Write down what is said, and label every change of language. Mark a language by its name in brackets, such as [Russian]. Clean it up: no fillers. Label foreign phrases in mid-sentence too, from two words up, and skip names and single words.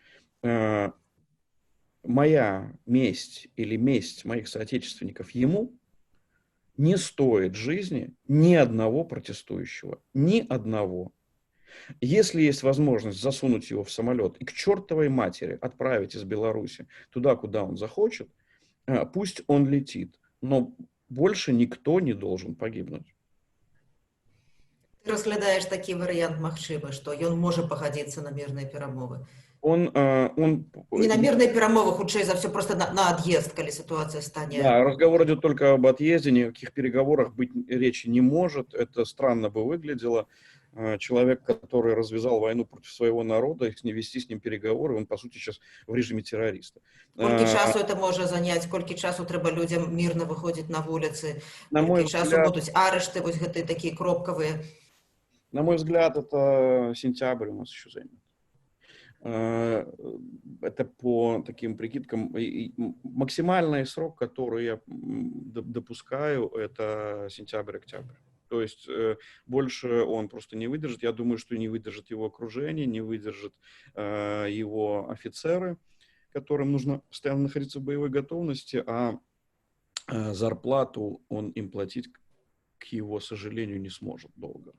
[Russian] Моя месть или месть моих соотечественников ему не стоит жизни ни одного протестующего, ни одного. Если есть возможность засунуть его в самолет и к чертовой матери отправить из Беларуси туда, куда он захочет, пусть он летит. Но больше никто не должен погибнуть. [Belarusian] Ты разглядаешь такі варыянт магчымы, што ён можа пагадзіцца на мірныя перамовы. [Russian] Он, [Belarusian] Не на мирныя перамовы, хутчэй за ўсё, проста на ад'езд, калі сітуацыя стане. [Russian] да, разговор идет только об отъезде, ни о каких переговорах быть речи не может. Это странно бы выглядело. Человек, который развязал войну против своего народа, вести с ним переговоры, он, по сути, сейчас в режиме террориста. [Belarusian] Колькі часу это можа заняць, колькі часу трэба людзям мірна выходзіць на вуліцы, [Russian] На мой [Belarusian] колькі часу [Russian] взгляд, [Belarusian] будуць арышты, вось гэтыя такія кропкавыя. [Russian] на мой взгляд, это сентябрь у нас еще займет. Это по таким прикидкам. Максимальный срок, который я допускаю, это сентябрь-октябрь. То есть больше он просто не выдержит. Я думаю, что не выдержит его окружение, не выдержат его офицеры, которым нужно постоянно находиться в боевой готовности, а зарплату он им платить, к его сожалению, не сможет долго.